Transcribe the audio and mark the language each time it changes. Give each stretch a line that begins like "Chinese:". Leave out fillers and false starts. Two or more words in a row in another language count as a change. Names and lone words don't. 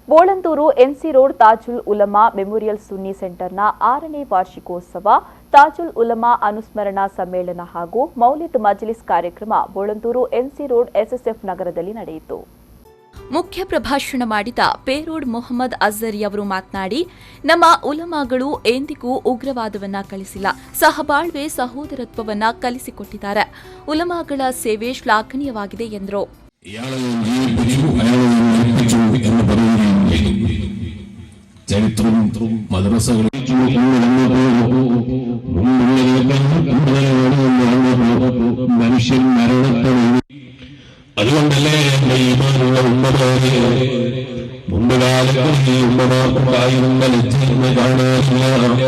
Kannada: ಬೋಳಂತೂರು ಎನ್ಸಿ ರೋಡ್ ತಾಜುಲ್ ಉಲಮಾ ಮೆಮೋರಿಯಲ್ ಸುನ್ನಿ ಸೆಂಟರ್ನ 6ನೇ ವಾರ್ಷಿಕೋತ್ಸವ ತಾಜುಲ್ ಉಲಮಾ ಅನುಸ್ಮರಣಾ ಸಮ್ಮೇಳನ ಹಾಗೂ ಮೌಲಿದ್ ಮಜ್ಲಿಸ್ ಕಾರ್ಯಕ್ರಮ ಬೋಳಂತೂರು ಎನ್ಸಿ ರೋಡ್ ಎಸ್ಎಸ್ಎಫ್ ನಗರದಲ್ಲಿ ನಡೆಯಿತು. ಮುಖ್ಯ ಪ್ರಭಾಷಣ ಮಾಡಿದ ಪೇರೋಡ್ ಮೊಹಮ್ಮದ್ ಅಜರಿ ಅವರು ಮಾತನಾಡಿ, ನಮ್ಮ ಉಲಮಾಗಳು ಎಂದಿಗೂ ಉಗ್ರವಾದವನ್ನ ಕಲಿಸಿಲ್ಲ, ಸಹಬಾಳ್ವೆ ಸಹೋದರತ್ವವನ್ನ ಕಲಿಸಿಕೊಟ್ಟಿದ್ದಾರೆ. ಉಲಮಾಗಳ ಸೇವೆ ಶ್ಲಾಘನೀಯವಾಗಿದೆ ಎಂದರು.
Malayalam: ചരിത്രവും മദ്രസകളും മനുഷ്യൻ മരണത്തോട് അതുകൊണ്ടല്ലേ എന്റെ ഈമാനുള്ള ഉമ്മമാരെ മുമ്പുകാലങ്ങളിൽ ഈ ഉമ്മമാർക്കുണ്ടായിരുന്ന ലജ്ജയെന്ന് കാണാറില്ല.